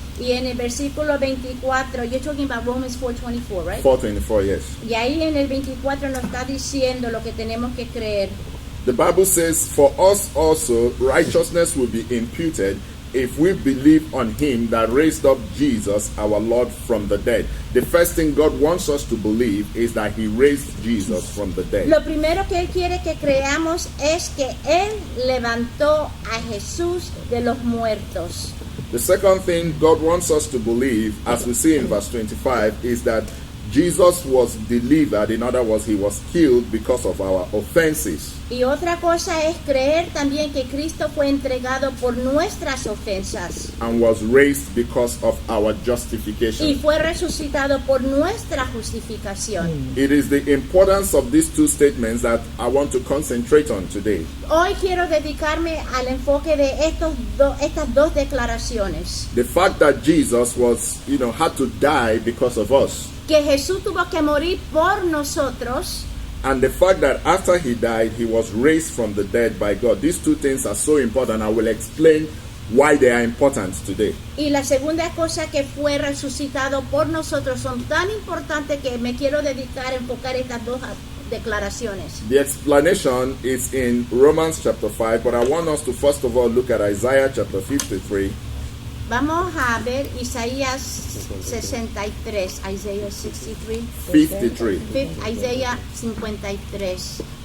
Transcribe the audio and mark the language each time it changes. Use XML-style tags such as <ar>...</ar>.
<es>Y en el versículo 24,</es> <en>you're talking about Romans 4:24, right? 4:24, yes.</en> <es>Y ahí en el 24 nos está diciendo lo que tenemos que creer.</es> <en>The Bible says, for us also righteousness will be imputed if we believe on Him that raised up Jesus our Lord from the dead. The first thing God wants us to believe is that He raised Jesus from the dead.</en> <es>Lo primero que Él quiere que creamos es que Él levantó a Jesús de los muertos.</es> <en>The second thing God wants us to believe, as we see in verse 25, is that Jesus was delivered. In other words, He was killed because of our offenses.</en> <es>Y otra cosa es creer también que Cristo fue entregado por nuestras ofensas</es> <en>And was raised because of our</en> <es>y</es> <en>justification.</en> <es>fue resucitado por nuestra justificación.</es> <en>It is the importance of these two statements that I want to concentrate on today.</en> <es>Hoy quiero dedicarme al enfoque de estas dos declaraciones.</es> <en>The fact that Jesus had to die because of us.</en> <es>Que Jesús tuvo que morir por nosotros.</es> <en>And the fact that after He died, He was raised from the dead by God. These two things are so important. I will explain why they are important today.</en> <es>Y la segunda cosa, que fue resucitado por nosotros, son tan importantes que me quiero dedicar a enfocar estas dos declaraciones.</es> <en>The explanation is in Romans chapter 5, but I want us to first of all look at Isaiah chapter 53.</en> <es>Vamos a ver Isaías 63, Isaiah 63. 53. Isaías 53.</es>